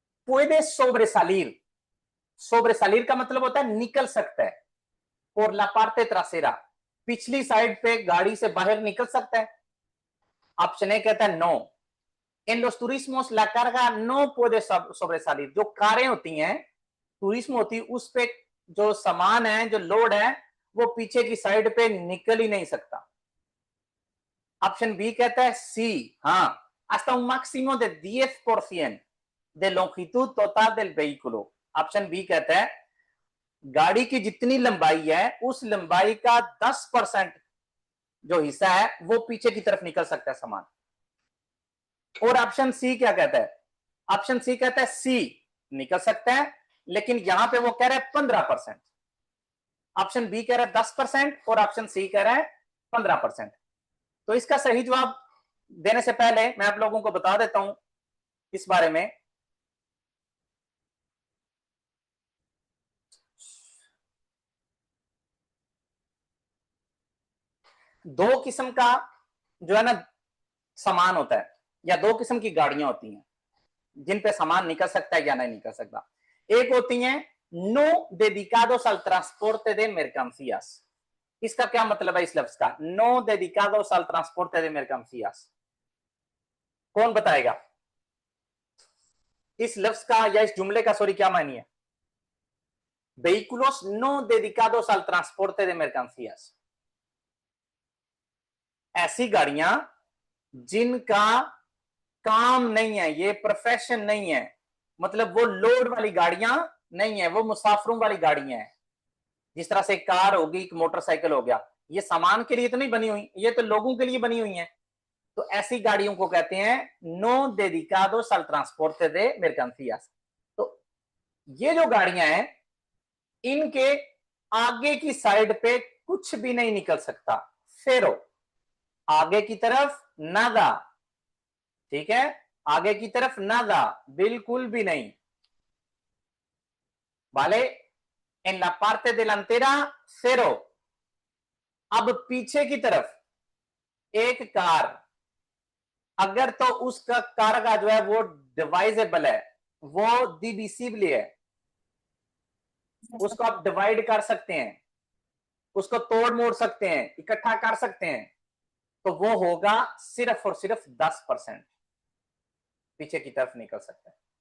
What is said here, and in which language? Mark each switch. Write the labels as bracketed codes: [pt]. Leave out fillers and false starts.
[hi] पुede [es] sobresalir, sobresalir [hi] का मतलब होता है निकल सकता है, और [es] la parte trasera, [hi] पिछली साइड पे गाड़ी से बाहर निकल सकता है। ऑप्शन ए कहता है नो। इन [es] los turismos la carga no puede sobresalir, [hi] जो कारें होती हैं, टूरिज्म होती है, उस पे जो सामान है, जो लोड है, वो पीछे की साइड पे निकल ही नहीं सकता। ऑप्शन बी कहता है सी, हाँ, [es] hasta un máximo de 10% de longitud total del vehículo। [hi] Option B कहता है गाड़ी की जितनी लंबाई है उस लंबाई का 10% जो हिस्सा है वो पीछे की तरफ निकल सकता है सामान। और ऑप्शन सी क्या कहता है? ऑप्शन सी कहता है सी निकल सकता है, लेकिन यहां पे वो कह रहा है 15%। ऑप्शन बी कह रहा है 10% और ऑप्शन सी कह रहा है 15%। तो इसका सही जवाब देने से पहले मैं आप लोगों को बता देता हूं इस बारे में। दो किस्म का जो है ना सामान होता है, या दो किस्म की गाड़ियां होती हैं जिन पे सामान निकल सकता है या नहीं निकल सकता। एक होती हैं [es] नो dedicados al transporte de mercancías। [hi] इसका क्या मतलब है इस लफ्ज का, [es] नो dedicados al transporte de mercancías? [hi] कौन बताएगा इस लफ्ज का या इस जुमले का सॉरी क्या मानी है? [es] vehículos no dedicados al transporte de mercancías, [hi] ऐसी गाड़ियां जिनका काम नहीं है, ये प्रोफेशन नहीं है, मतलब वो लोड वाली गाड़ियां नहीं है, वो मुसाफिरों वाली गाड़ियां हैं। जिस तरह से कार होगी, एक मोटरसाइकिल हो गया, ये सामान के लिए तो नहीं बनी हुई, ये तो लोगों के लिए बनी हुई है। तो ऐसी गाड़ियों को कहते हैं [es] नो dedicados al transporte de mercancías। [hi] तो ये जो गाड़ियां हैं इनके आगे की साइड पे कुछ भी नहीं निकल सकता, फेरो, आगे की तरफ नादा, ठीक है, आगे की तरफ नादा, बिल्कुल भी नहीं। वाले [es] en la parte delantera cero। [hi] अब पीछे की तरफ एक कार, अगर तो उसका कार का जो है वो डिवाइजेबल है, वो डिविजिबल है, उसको आप डिवाइड कर सकते हैं, उसको तोड़ मोड़ सकते हैं, इकट्ठा कर सकते हैं, तो वो होगा सिर्फ और सिर्फ 10% पीछे की तरफ निकल सकता है।